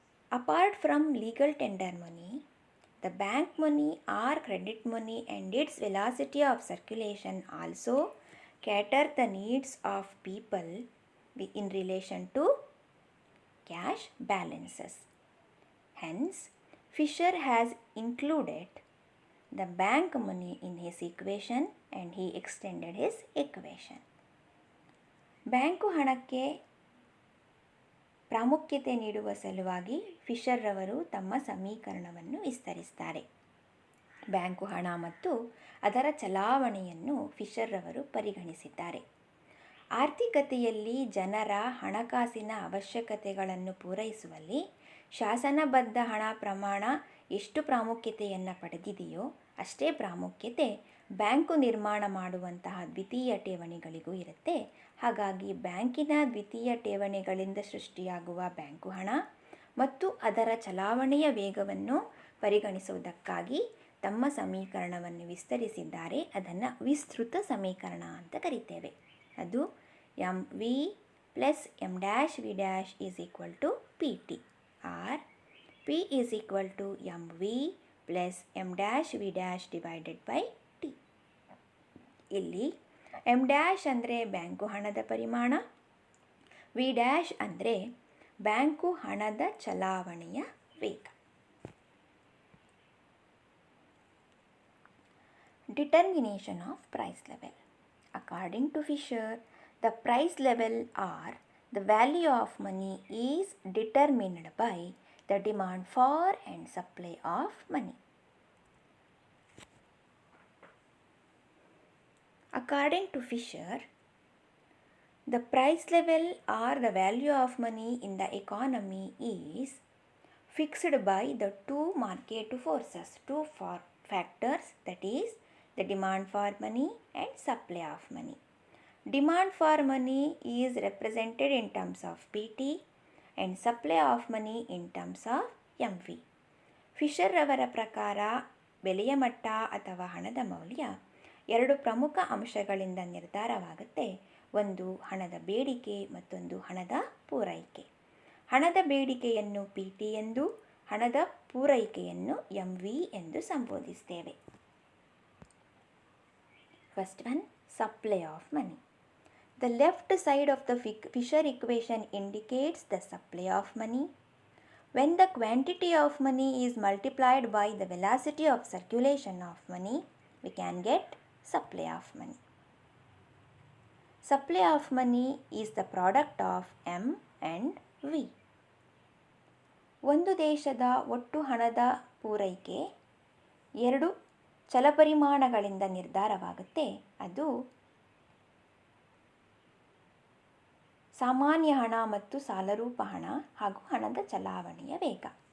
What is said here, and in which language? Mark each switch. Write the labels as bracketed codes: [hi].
[en] Apart from legal tender money, the bank money or credit money and its velocity of circulation also cater the needs of people in relation to cash balances. Hence, Fisher has included the bank money in his equation and he extended his equation. [kn] Bank ಹಣಕ್ಕೆ ಪ್ರಾಮುಖ್ಯತೆ ನೀಡುವ ಸಲುವಾಗಿ Fisher ರವರು ತಮ್ಮ ಸಮೀಕರಣವನ್ನು ವಿಸ್ತರಿಸ್ತಾರೆ. Bank ಹಣ ಮತ್ತು ಅದರ ಚಲಾವಣೆಯನ್ನು ಫಿಶರ್ ರವರು ಪರಿಗಣಿಸಿದ್ದಾರೆ. ಆರ್ಥಿಕತೆಯಲ್ಲಿ ಜನರ ಹಣಕಾಸಿನ ಅವಶ್ಯಕತೆಗಳನ್ನು ಪೂರೈಸುವಲ್ಲಿ ಶಾಸನಬದ್ಧ ಹಣ ಪ್ರಮಾಣ ಎಷ್ಟು ಪ್ರಾಮುಖ್ಯತೆಯನ್ನು ಪಡೆದಿದೆಯೋ ಅಷ್ಟೇ ಪ್ರಾಮುಖ್ಯತೆ ಬ್ಯಾಂಕು ನಿರ್ಮಾಣ ಮಾಡುವಂತಹ ದ್ವಿತೀಯ ಠೇವಣಿಗಳಿಗೂ ಇರುತ್ತೆ. ಹಾಗಾಗಿ ಬ್ಯಾಂಕಿನ ದ್ವಿತೀಯ ಠೇವಣಿಗಳಿಂದ ಸೃಷ್ಟಿಯಾಗುವ ಬ್ಯಾಂಕು ಹಣ ಮತ್ತು ಅದರ ಚಲಾವಣೆಯ ವೇಗವನ್ನು ಪರಿಗಣಿಸುವುದಕ್ಕಾಗಿ ತಮ್ಮ ಸಮೀಕರಣವನ್ನು ವಿಸ್ತರಿಸಿದ್ದಾರೆ. ಅದನ್ನು ವಿಸ್ತೃತ ಸಮೀಕರಣ ಅಂತ ಕರಿತೇವೆ. [en] ಅದು mv plus m dash v dash is equal to pt, or p is equal to mv plus m dash v dash divided by t. [kn] ಇಲ್ಲಿ m dash ಅಂದರೆ ಬ್ಯಾಂಕು ಹಣದ ಪರಿಮಾಣ, v dash ಅಂದರೆ ಬ್ಯಾಂಕು ಹಣದ ಚಲಾವಣೆಯ ವೇಗ. [en] Determination of price level. According to Fisher, the price level or the value of money is determined by the demand for and supply of money. According to Fisher, the price level or the value of money in the economy is fixed by the two market forces, factors, that is the demand for money and supply of money. Demand for money is represented in terms of PT and supply of money in terms of MV. [kn] Fisher ಅವರ ಪ್ರಕಾರ ಬೆಲೆಯ ಮಟ್ಟ ಅಥವಾ ಹಣದ ಮೌಲ್ಯ ಎರಡು ಪ್ರಮುಖ ಅಂಶಗಳಿಂದ ನಿರ್ಧಾರವಾಗುತ್ತೆ. ಒಂದು ಹಣದ ಬೇಡಿಕೆ, ಮತ್ತೊಂದು ಹಣದ ಪೂರೈಕೆ. ಹಣದ ಬೇಡಿಕೆಯನ್ನು PT ಎಂದು, ಹಣದ ಪೂರೈಕೆಯನ್ನು MV ಎಂದು ಸಂಬೋಧಿಸ್ತೇವೆ. [en] First one, supply of money. The left side of the Fisher equation indicates the supply of money. When the quantity of money is multiplied by the velocity of circulation of money, we can get supply of money. Supply of money is the product of M and V. [kn] ಒಂದು ದೇಶದ ಒಟ್ಟು ಹಣದ ಪೂರೈಕೆ ಎರಡು ಚಲಪರಿಮಾಣಗಳಿಂದ ನಿರ್ಧಾರವಾಗುತ್ತೆ. ಅದು ಸಾಮಾನ್ಯ ಹಣ ಮತ್ತು ಸಾಲರೂಪ ಹಣ ಹಾಗೂ ಹಣದ ಚಲಾವಣೆಯ ವೇಗ.